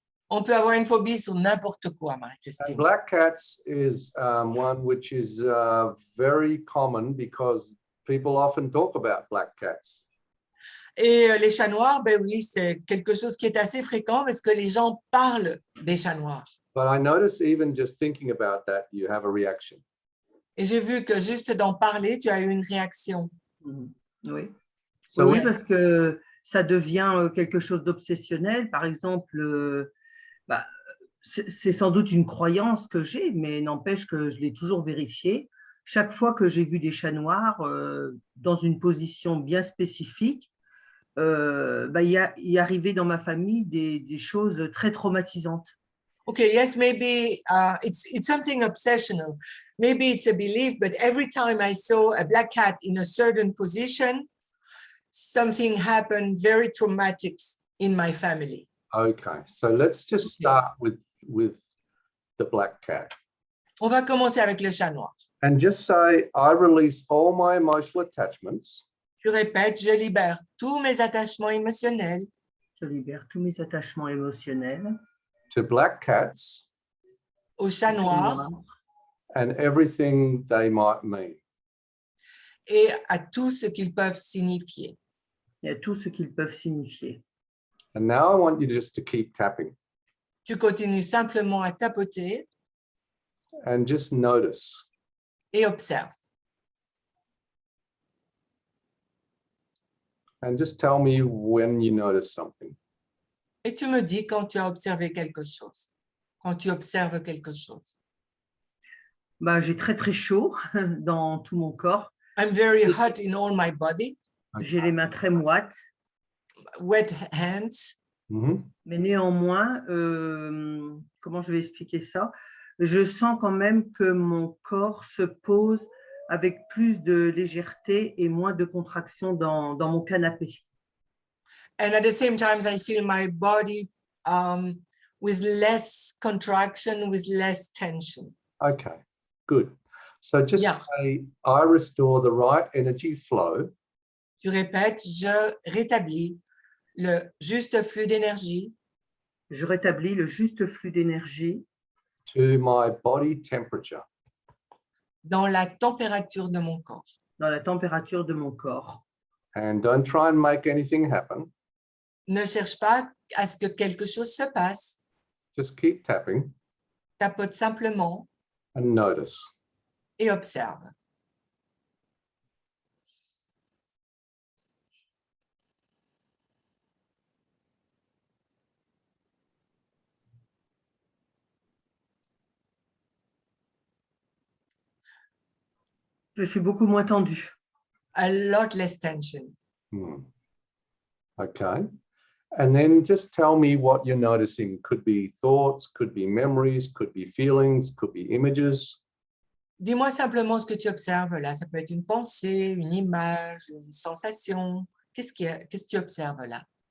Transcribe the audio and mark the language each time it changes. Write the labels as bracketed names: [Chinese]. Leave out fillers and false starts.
[French] On peut avoir une phobie sur n'importe quoi, [English] And Marie-Christine. black cats is one which is very common because people often talk about black cats. [French] Et les chats noirs, ben oui, c'est quelque chose qui est assez fréquent parce que les gens parlent des chats noirs. [English] But I notice even just thinking about that, you have a reaction. [French] Et j'ai vu que juste d'en parler, tu as eu une réaction. Oui. [English] So [French] Oui, [English] Yes. [French] parce que ça devient quelque chose d'obsessionnel. Par exemple, bah, c'est sans doute une croyance que j'ai, mais n'empêche que je l'ai toujours vérifié. Chaque fois que j'ai vu des chats noirs dans une position bien spécifique, bah, il arrivait dans ma famille des choses très traumatisantes. [English] Okay, yes, maybe it's something obsessional. Maybe it's a belief, but every time I saw a black cat in a certain position, something happened very traumatic in my family. Okay, so let's just start with the black cat. [French] On va commencer avec le chat noir. [English] And just say, I release all my emotional attachments [French] Je répète, je libère tous mes attachements émotionnels Je libère tous mes attachements émotionnels [English] to black cats [French] au chat noir [English] and everything they might mean. [French] et à tout ce qu'ils peuvent signifier. et à tout ce qu'ils peuvent signifier. [English] And now I want you just to keep tapping [French] Tu continues simplement à tapoter [English] and just notice. [French] et observe. [English] And just tell me when you notice something. [French] Et tu me dis quand tu as observé quelque chose, quand tu observes quelque chose. Bah, j'ai très très chaud dans tout mon corps. [English] I'm very hot in all my body, [French] J'ai les mains très moites, [English] wet hands. Mhm. [French] mais néanmoins, comment je vais expliquer ça? Je sens quand même que mon corps se pose avec plus de légèreté et moins de contraction dans mon canapé. [English] And at the same time, I feel my body with less contraction, with less tension. Okay, good. So just Yeah. say, I restore the right energy flow [French] Tu répètes, je rétablis le juste flux d'énergie Je rétablis le juste flux d'énergie [English] to my body temperature. [French] dans la température de mon corps. dans la température de mon corps. [English] And don't try and make anything happen. [French] Ne cherche pas à ce que quelque chose se passe. [English] Just keep tapping [French] Tapote simplement [English] and notice. [French] et observe. Je suis beaucoup moins tendue. [English] A lot less tension. Okay. And then just tell me what you're noticing. Could be thoughts, could be memories, could be feelings, could be images. [French] Dis-moi simplement ce que tu observes là. Ça peut être une pensée, une image, une sensation. Qu'est-ce que tu observes là?